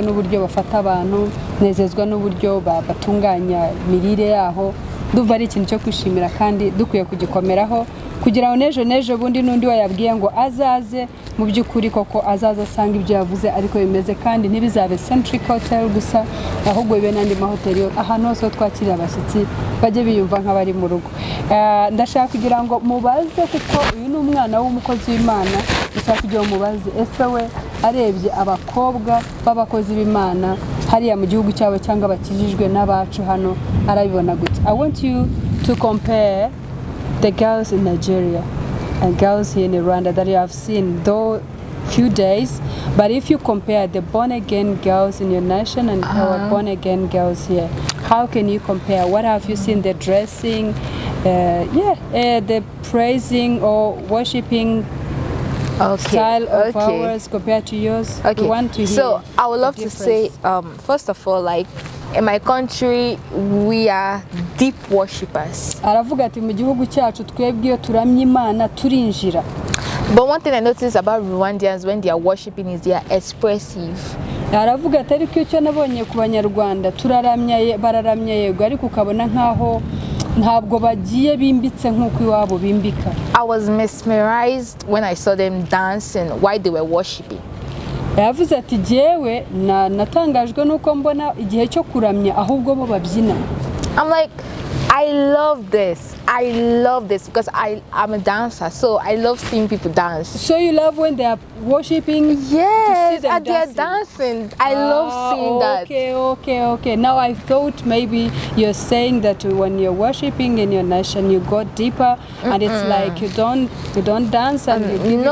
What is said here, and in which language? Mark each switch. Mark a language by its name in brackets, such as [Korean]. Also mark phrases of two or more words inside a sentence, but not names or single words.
[Kinyarwanda] n'uburyo bafata abantu nezezwa n'uburyo batunganya mirire yaho duva ari ikintu cyo kwishimira kandi dukwiye kugikomeraho kugira ngo nejo bundi nundi wayabwiye ngo azaze mu by'ukuri koko azaza asanga ibyo yavuze ariko bimeze kandi ntibizabe Centric Hotel gusa ahubwo bibe n'andi mahoteli ahantu hose twakira abashyitsi bajye biyumva nk'abari mu rugo. Ndashaka kugira ngo mubaze kuko uyu ni umwana w'umukozi w'Imana ndashaka kugira ngo mubaze ese we arebye abakobwa b'abakozi b'Imana hariya mu gihugu cyabo cyangwa bakijijwe n'abacu hano arabibona gute. [English] I want you to compare the girls in Nigeria and girls here in Rwanda that you have seen though few days, but if you compare the born again girls in your nation and our born again girls here, how can you compare? What have you seen? The dressing, the praising or worshiping style of ours compared to yours? Okay. We want to hear. So I would love to say, first of all, like in my country, we are deep worshippers. [Kinyarwanda] Aravuga ati mu gihugu cyacu twebwe iyo turamya Imana turinjira. [English] But one thing I notice about Rwandans when they are worshiping is they are expressive. [Kinyarwanda] Aravuga ati ariko icyo nabonye ku Banyarwanda turaramya bararamya yego ariko ukabona nkaho ntabwo bagiye bimbitse nkuko iwabo bimbika. [English] I was mesmerized when I saw them dancing while they were worshiping. [Kinyarwanda] Yavuze ati jewe natangajwe nuko mbona igihe cyo kuramya ahubwo bo babyina. [English] I'm like, I love this. I love this because I'm a dancer, so I love seeing people dance. So you love when they are worshiping? Yes, and they are dancing. I love seeing that. Okay. Now I thought maybe you're saying that when you're worshiping in your nation, you go deeper, and it's like you don't dance and you give